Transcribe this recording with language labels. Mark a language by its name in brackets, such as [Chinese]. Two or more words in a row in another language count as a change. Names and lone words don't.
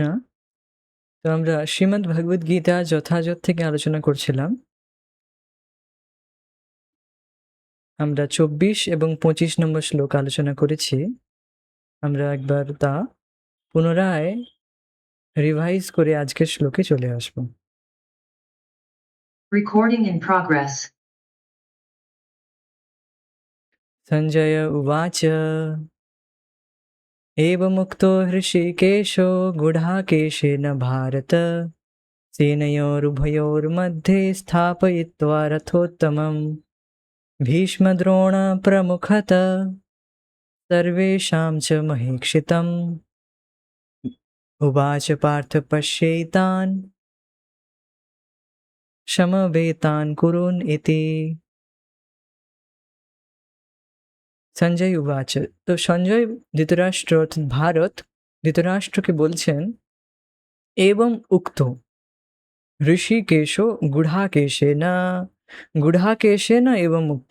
[Bangla] তো আমরা শ্রীমদ্ ভগবদ গীতা যথাযথ থেকে আলোচনা করছিলাম। আমরা ২৪ এবং ২৫ নম্বর শ্লোক আলোচনা করেছি। আমরা একবার তা পুনরায় রিভাইজ করে আজকের শ্লোকে চলে আসব। [English] Recording in progress. [Sanskrit] সঞ্জয় উবাচ एवमुक्तो हृषीकेशो गुडाकेशेन भारत सेनयोरुभयोर्मध्ये स्थापयित्वा रथोत्तमम् भीष्मद्रोणप्रमुखतः सर्वेषां च महीक्षितम् उवाच पार्थ पश्येतान् সমবেতান কুরুন ইতি। সঞ্জয় উবাচ। [Bangla] তো সঞ্জয় ধৃতরাষ্ট্র অর্থাৎ ভারত ধৃতরাষ্ট্রকে বলছেন, এবং উক্ত ঋষিকেশ গুঢ়াকেশে না এবং মুক্ত।